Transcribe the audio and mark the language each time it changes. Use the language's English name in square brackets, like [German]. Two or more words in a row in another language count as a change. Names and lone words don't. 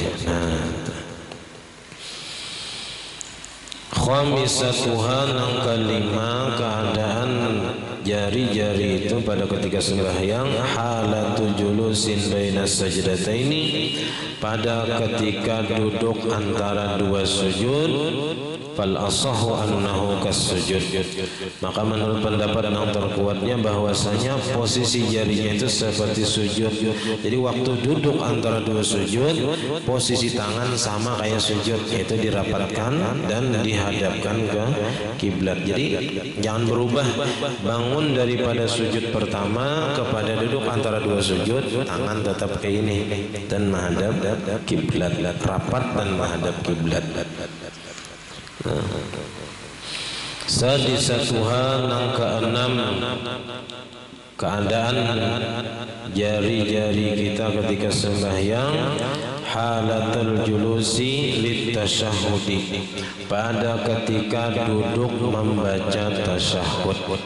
[Banjar] Nah, khamisatuha nang kelima keadaan jari-jari itu pada ketika sembahyang [Arabic] حالة جلوس بين السجدتين [Banjar] pada ketika duduk antara dua sujud [Arabic] فالأصح أنه كسجود. [Indonesian] Maka menurut pendapat yang terkuatnya bahwasanya posisi jarinya itu seperti sujud. Jadi waktu duduk antara dua sujud posisi tangan sama kayak sujud, yaitu dirapatkan dan dihadapkan ke kiblat. Jadi jangan berubah, bangun daripada sujud pertama kepada duduk antara dua sujud tangan tetap kayak ini dan menghadap kiblat, rapat dan menghadap kiblat. [Banjar] Sadisatuha nang keenam keadaan jari-jari kita ketika sembahyang [Arabic] حالة الجلوس للتشهد [Banjar] pada ketika duduk membaca tasyahud.